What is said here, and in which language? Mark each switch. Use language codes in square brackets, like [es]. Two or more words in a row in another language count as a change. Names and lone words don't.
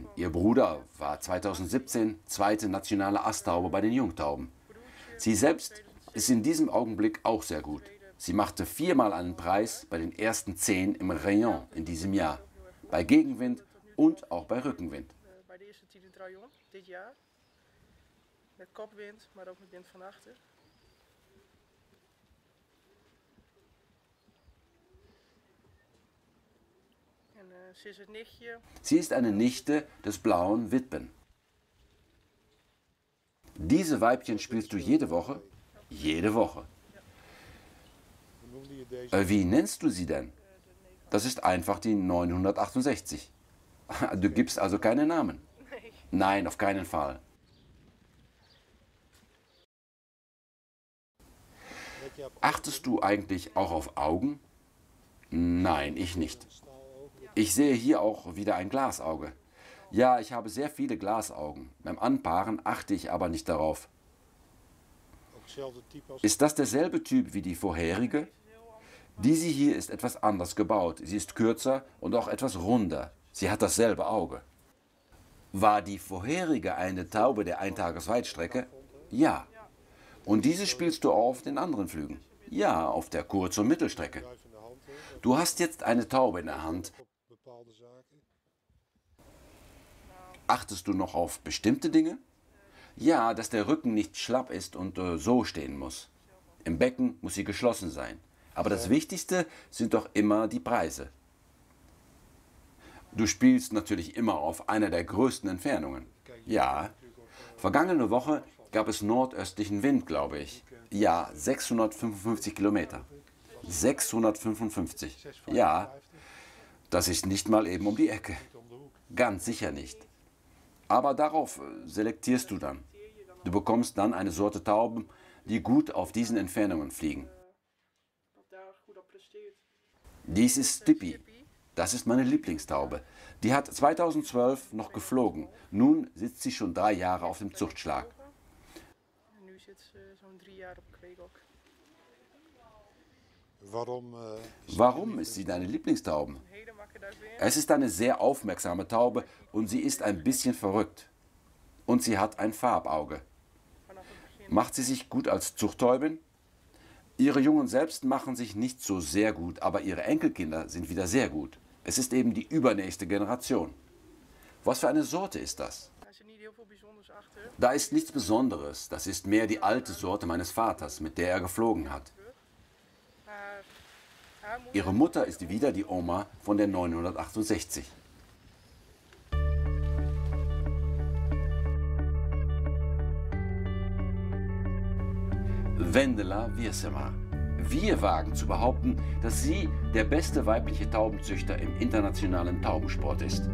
[de] Ihr Bruder war 2017 zweite nationale Asttaube bei den Jungtauben. Sie selbst ist in diesem Augenblick auch sehr gut. Sie machte 4-mal einen Preis bei den ersten 10 im Rayon in diesem Jahr. Bei Gegenwind und auch bei Rückenwind. [nl] Bij de eerste 10 in het rayon dit jaar. Met kopwind, maar ook met wind van achter. En ze is het nichtje. [de] Sie ist eine Nichte des blauen Witwen. Diese Weibchen spielst du jede Woche? Jede Woche. [nl] Hoe noemde je deze? [de] Wie nennst du sie denn? Das ist einfach die 968. Du gibst also keinen Namen? [nl] Nee. [de] Nein, auf keinen Fall. [nl] Let je op [de] Achtest du eigentlich auch auf Augen? Nein, ich nicht. [nl] staalogen? [de] Ich sehe hier auch wieder ein Glasauge. Ja, ich habe sehr viele Glasaugen. Beim Anpaaren achte ich aber nicht darauf. [nl] Ook hetzelfde type als [de] Ist das derselbe Typ wie die vorherige? Diese hier ist etwas anders gebaut. Sie ist kürzer und auch etwas runder. Sie hat dasselbe Auge. War die vorherige eine Taube der Eintagesweitstrecke? Ja. Und diese spielst du auch auf den anderen Flügen? Ja, auf der Kurz- und Mittelstrecke. [nl] bedrijf in de hand. Hè, [de] Du hast jetzt eine Taube in der Hand. [nl] op bepaalde zaken. [de] Achtest du noch auf bestimmte Dinge? Ja, dass der Rücken nicht schlapp ist und so stehen muss. Im Becken muss sie geschlossen sein. Aber das Wichtigste sind doch immer die Preise. Du spielst natürlich immer auf einer der größten Entfernungen. Ja, vergangene Woche gab es nordöstlichen Wind, glaube ich. Ja, 655 Kilometer. 655. Ja, das ist nicht mal eben um die Ecke. [nl] Om de hoek. [de] Ganz sicher nicht. Aber darauf selektierst du dann. Du bekommst dann eine Sorte Tauben, die gut auf diesen Entfernungen fliegen. [nl] Dat daar goed op presteert. [de] Dies ist Stippy. Das ist meine Lieblingstaube. Die hat 2012 noch geflogen. Nun sitzt sie schon 3 Jahre auf dem Zuchtschlag. [nl] En nu zit ze zo'n 3 jaar op kweekok. Waarom [de] Warum ist sie deine Lieblingstaube? [nl] Een hele makke duivin. [de] Es ist eine sehr aufmerksame Taube und sie ist ein bisschen verrückt. Und sie hat ein Farbauge. [nl] Vanaf het begin. [de] Macht sie sich gut als Zuchttäubin? Ihre Jungen selbst machen sich nicht so sehr gut, aber ihre Enkelkinder sind wieder sehr gut. Es ist eben die übernächste Generation. Was für eine Sorte ist das? [nl] Daar zit niet heel veel bijzonders achter. [de] Da ist nichts Besonderes. Das ist mehr die alte Sorte meines Vaters, mit der er geflogen hat. [nl] Maar haar moeder. [de] Ihre Mutter ist wieder die Oma von der 968. Wendela Wiersema. Wir wagen zu behaupten, dass sie der beste weibliche Taubenzüchter im internationalen Taubensport ist.